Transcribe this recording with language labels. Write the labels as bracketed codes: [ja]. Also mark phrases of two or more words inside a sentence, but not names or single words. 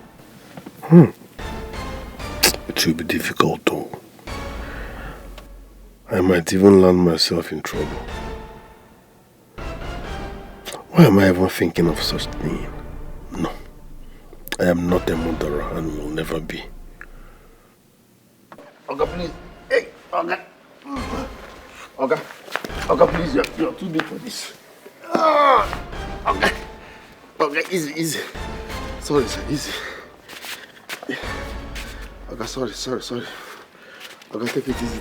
[en] It will be difficult though. I might even land myself in trouble. Why am I even thinking of such thing? No. I am not a murderer and will never be. Oga, please. Hey, Oga. Oga. Oga, please. You're too deep for this. Oga. Oga, easy. Sorry, sir. Easy. Oga, sorry. Oga, take it easy.